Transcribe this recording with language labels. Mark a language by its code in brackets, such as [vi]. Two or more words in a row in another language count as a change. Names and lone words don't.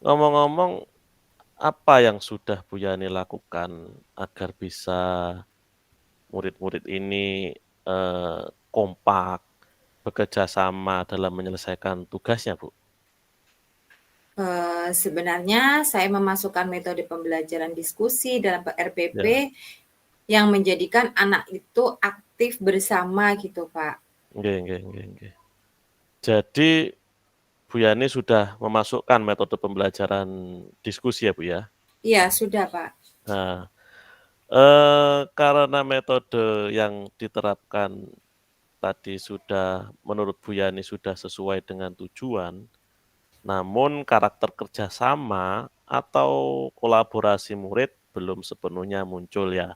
[id] Ngomong-ngomong, apa yang sudah Bu Yani lakukan agar bisa murid-murid ini, kompak, bekerja sama dalam menyelesaikan tugasnya, Bu? Sebenarnya saya memasukkan metode pembelajaran diskusi dalam RPP Ya. yang menjadikan anak itu aktif bersama gitu, Pak. [jv] Nggih nggih nggih nggih. [id] Jadi Bu Yani sudah memasukkan metode pembelajaran diskusi ya, Bu, ya? Iya, sudah, Pak. Nah, karena metode yang diterapkan tadi sudah menurut Bu Yani sudah sesuai dengan tujuan, namun karakter kerjasama atau kolaborasi murid belum sepenuhnya muncul ya?